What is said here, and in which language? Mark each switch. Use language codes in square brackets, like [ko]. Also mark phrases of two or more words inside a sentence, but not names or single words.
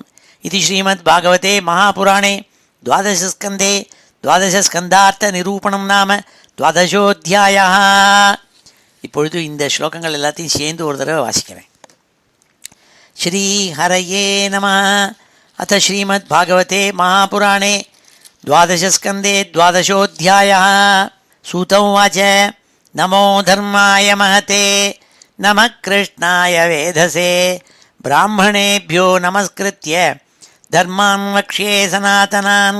[sa] இது श्रीमद् भागवते महापुराणे द्वादशस्कन्धे द्वादशस्कन्धार्थ निरूपणं नाम द्वादशोऽध्यायः. [ta] இப்பொழுது இந்த ஸ்லோகங்கள் எல்லாத்தையும் சேர்ந்து ஒரு தடவை வாசிக்கிறேன். [sa] श्री हरये नमः। अथ श्रीमद् भागवते महापुराणे द्वादशस्कन्धे द्वादशोऽध्यायः. सूत उवाच नमो धर्माय महते नमः कृष्णाय वेधसे ब्राह्मणेभ्यो नमस्कृत्य धर्मान् वक्ष्ये सनातनान्.